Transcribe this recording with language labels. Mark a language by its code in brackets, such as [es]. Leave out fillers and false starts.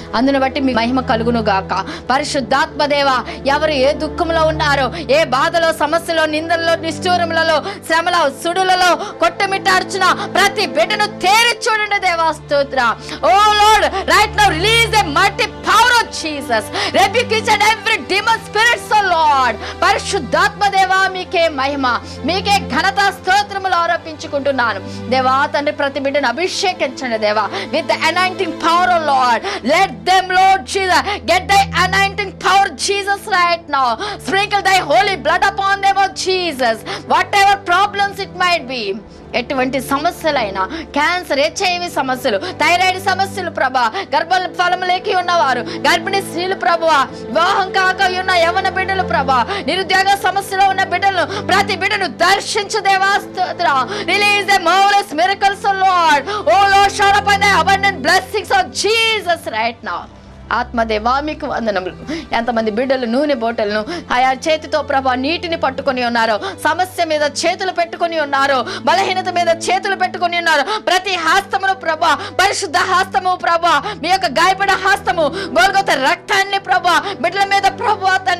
[te] అందును బట్టి మీ మహిమ కలుగును గాక. పరిశుద్ధాత్మ దేవ, ఎవరు ఏ దుఃఖంలో ఉన్నారో, ఏ బాధలో, సమస్యలో, నిందలలో, నిష్ఠూరములలో, శ్రమలో, సుడులలో కొట్టమిట్టార్చున్న ప్రతి బిడ్డను తేరి చూడండి దేవా స్తోత్ర. [en] O Lord, right now release the mighty power of Jesus. Rebuke each and every demon spirits, O Lord. [te] పరిశుద్ధాత్మ దేవా మీకే మహిమ, మీకే ఘనత, స్తోత్రములు ఆరోపించుకుంటున్నాను దేవా. తండ్రి ప్రతి బిడ్డను అభిషేకించండి దేవా [en] with the anointing power, O Lord. Let them, Lord Jesus, get thy anointing power, Jesus, right now. Sprinkle thy holy blood upon them, O Jesus. Whatever problems it might be, [te] ఎటువంటి సమస్యలైనా, క్యాన్సర్, HIV సమస్యలు, thyroid సమస్యలు ప్రభా, గర్భ ఫలం లేకి ఉన్నవారు, గర్భిణీ స్త్రీలు ప్రభువా, వివాహం కాక ఉన్న యవన బిడ్డలు ప్రభా, నిరుద్యోగ సమస్యలో ఉన్న బిడ్డలు, ప్రతి బిడ్డను దర్శించు దేవా స్తోత్రం. [en] Release the marvellous miracles, O Lord. Oh Lord, shower upon the abundant blessings of Jesus right now. [te] ఆత్మదేవా మీకు వందనములు. ఎంతమంది బిడ్డలు నూనె బోటలను ఆయా చేతితో ప్రభా నీటిని పట్టుకొని ఉన్నారో, సమస్య మీద చేతులు పెట్టుకొని ఉన్నారో, బలహీనత మీద చేతులు పెట్టుకొని ఉన్నారు. ప్రతి హస్తమును ప్రభా, పరిశుద్ధ హస్తము ప్రభా, మీ యొక్క గాయపడ హస్తము, గొల్గొతా రక్తాన్ని ప్రభా బిడ్డల మీద ప్రభా తండ్రి